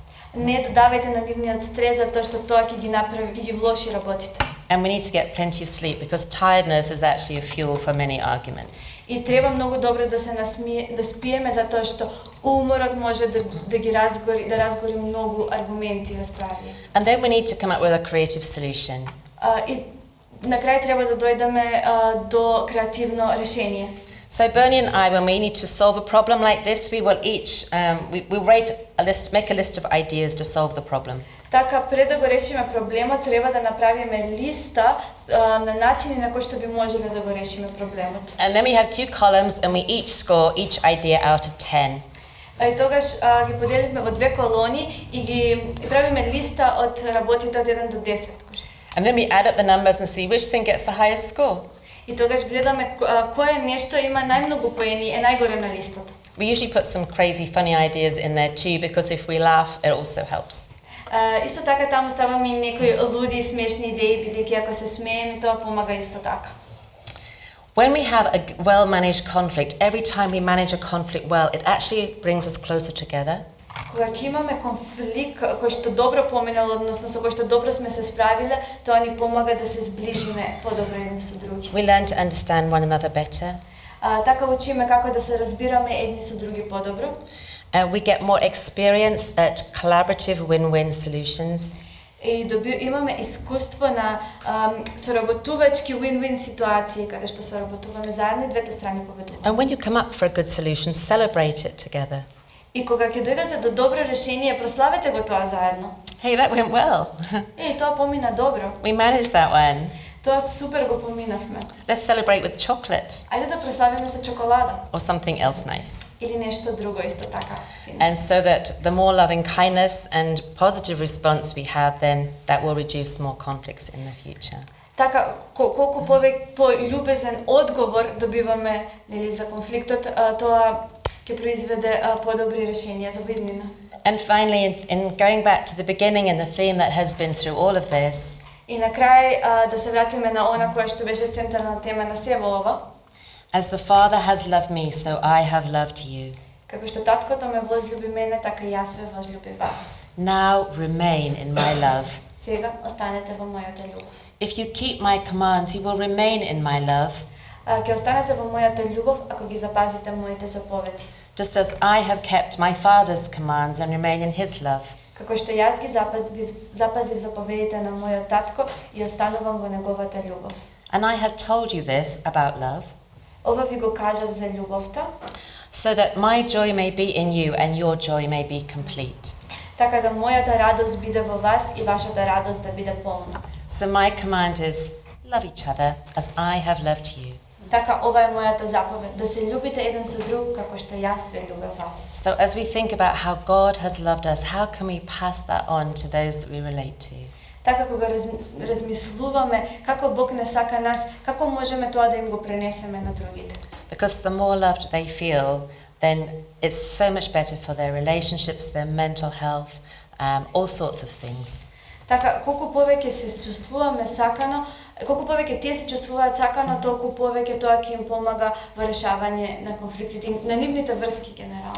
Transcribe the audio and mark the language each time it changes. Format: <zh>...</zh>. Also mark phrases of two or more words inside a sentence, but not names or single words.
<mk>Не додавајте на нивниот стрес затоа што тоа ќе ги направи, ќе ги влоши работите.</mk> <en>And we need to get plenty of sleep because tiredness is actually a fuel for many arguments.</en> <mk>И треба многу добро да се да спиеме затоа што уморот може да ги разгори многу аргументи и расправи.</mk> <en>And then we need to come up with a creative solution.</en> <mk>И на крај треба да дојдеме до креативно решение.</mk> <en>So Bernie and I, when we need to solve a problem like this, we will each we'll make a list of ideas to solve the problem.</en> <mk>Така пред да го решиме проблемот, треба да направиме листа на начини на кои што би можеле да го решиме проблемот.</mk> <en>And then we have two columns and we each score each idea out of 10.</en> <mk>И тогаш ги поделивме во две колони и ги правиме листа од работите од 1 до 10.</mk> <en>And then we add up the numbers and see which thing gets the highest score.</en> <mk>И тогаш гледаме кое нешто има најмногу поени, е најгоре на листата.</mk> <en>We usually put some crazy funny ideas in there too because if we laugh it also helps.</en> <mk>Исто така таму ставаме и некои луди и смешни идеи, бидејќи ако се смееме тоа помага исто така.</mk> <en>When we have a well-managed conflict, every time we manage a conflict well, it actually brings us closer together.</en> <mk>Кога ќе имаме конфликт кој што добро поминал, односно со кој што добро сме се справиле, тоа ни помага да се зближиме подобро едни со други.</mk> <en>We learn to understand one another better.</en> <mk>Така учиме како да се разбираме едни со други подобро.</mk> <en>We get more experience at collaborative win-win solutions.</en> <mk>И имаме искуство на соработувачки win-win ситуации, каде што соработуваме заедно и двете страни победуваат.</mk> <en>And when you come up for a good solution, celebrate it together.</en> <mk>И кога ќе дојдете до добро решение, прославете го тоа заедно.</mk> <en>Hey, that went well.</en> <mk>Тоа помина добро.</mk> <en>We managed that one.</en> <mk>Тоа супер го поминавме.</mk> <en>Let's celebrate with chocolate</en> <mk>Ајде да прославиме со чоколада.</mk> <en>or something else nice.</en> <mk>Или нешто друго исто така фино.</mk> <en>And so that the more loving kindness and positive response we have, then that will reduce more conflicts in the future.</en> <mk>Така, колку пољубезен одговор добиваме, нели, за конфликтот, тоа ќе произведе подобри решенија за виднина.</mk> <en>And finally, in going back to the beginning and the theme that has been through all of this,</en> <mk>И на крај да се вратиме на она која што беше центарна тема на сево ова.</mk> <en>as the Father has loved me, so I have loved you.</en> <mk>Како што таткото ме возлюби мене, така и јас ве возлюби вас.</mk> <en>Now remain in my love.</en> <mk>Сега останете во мојата љубов.</mk> <en>If you keep my commands, you will remain in my love,</en> <mk>Ќе останете во мојата љубов ако ги запазите моите заповеди.</mk> <en>just as I have kept my Father's commands and remain in his love.</en> <mk>Како што јас ги запазив заповедите на мојот татко и останувам во неговата љубов.</mk> <en>And I have told you this about love,</en> <mk>Ова ви го кажав за љубовта,</mk> <en>so that my joy may be in you and your joy may be complete.</en> <mk>така да мојата радост биде во вас и вашата радост да биде полна.</mk> <en>So my command is, love each other as I have loved you.</en> <mk>Така ова е мојата заповед, да се љубите еден со друг како што јас ве љубев вас.</mk> <en>So as we think about how God has loved us, how can we pass that on to those that we relate to?</en> <mk>Така кога размислуваме како Бог не сака нас, како можеме тоа да им го пренесеме на другите?</mk> <en>Because the more loved they feel, then it's so much better for their relationships, their mental health, all sorts of things.</en> <mk>Така, колку повеќе се чувствуваме сакано, колку повеќе тие се чувствуваат сакано, толку повеќе тоа ќе им помага во решавање на конфликтите, на нивните врски генерално.</mk>